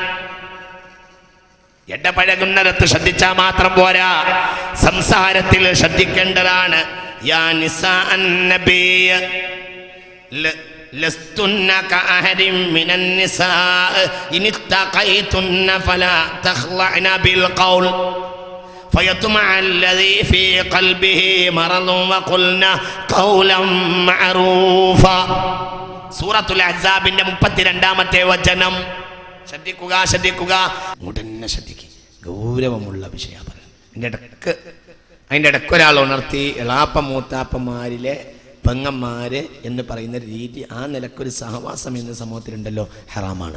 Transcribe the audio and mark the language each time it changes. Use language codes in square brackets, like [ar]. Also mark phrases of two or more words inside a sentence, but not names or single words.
[ml] ഇടപഴകുന്നിടത്ത് ശ്രദ്ധിച്ചാൽ മാത്രം പോരാ, സംസാരത്തിൽ ശ്രദ്ധിക്കേണ്ടതാണ്. [ar] يا نساء النبي لستن كأحد من النساء إن اتقيتن فلا تخضعن بالقول فيطمع الذي في قلبه مرض وقلنا قولا معروفا. [ml] സൂറത്തുൽ അഹ്സാബിന്റെ 32-ാമത്തെ വചനം. ശ്രദ്ധിക്കുക, ശ്രദ്ധിക്കുക, ഉടനെ ശ്രദ്ധിക്കുക. ഗൗരവമുള്ള വിഷയം പറയുന്നത്. അതിൻ്റെ ഇടയ്ക്ക് ഒരാൾ ഉണർത്തി എളാപ്പ മൂത്താപ്പന്മാരിലെ പെങ്ങന്മാര് എന്ന് പറയുന്ന രീതി, ആ നിലക്കൊരു സഹവാസം എന്ന സമൂഹത്തിലുണ്ടല്ലോ, ഹറാമാണ്.